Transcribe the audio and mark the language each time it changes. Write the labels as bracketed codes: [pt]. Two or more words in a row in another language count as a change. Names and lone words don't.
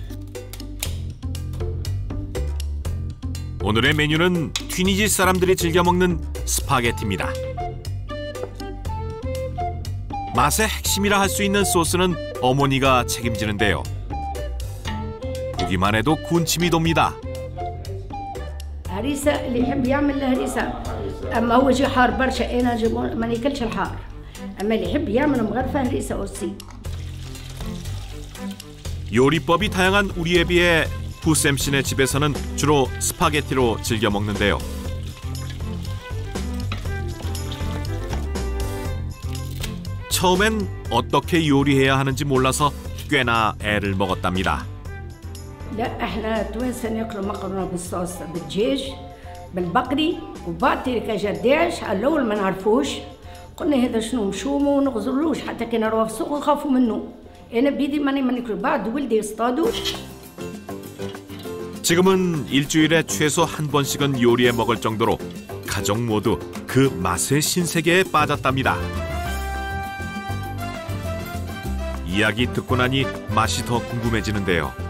[ko] 오늘의 메뉴는 튀니지 사람들이 즐겨 먹는 스파게티입니다. 맛의 핵심이라 할 수 있는 소스는 어머니가 책임지는데요. 보기만 해도 군침이 돕니다. [ar] هريسة اللي يحب يعمل هريسة أما هو شيء حار برشا أنا جبون ما ناكلش الحار أما اللي يحب يعمل مغرفة هريسة أوسي. [ko] 요리법이 다양한 우리에 비해 후셈 씨네 집에서는 주로 스파게티로 즐겨 먹는데요. 처음엔 어떻게 요리해야 하는지 몰라서 꽤나 애를 먹었답니다. [ar] لا احنا توانسة ناكلوا مكرونة بالصوص بالدجاج بالبقري وبعطي كجداش على الأول ما نعرفوش قلنا هذا شنو مشومه ونغزرلوش حتى كي نروح في السوق نخافوا منه أنا بيدي ماني ما ناكل بعد ولدي يصطادوا. [ko] 지금은 일주일에 최소 한 번씩은 요리해 먹을 정도로 가족 모두 그 맛의 신세계에 빠졌답니다. 이야기 듣고 나니 맛이 더 궁금해지는데요.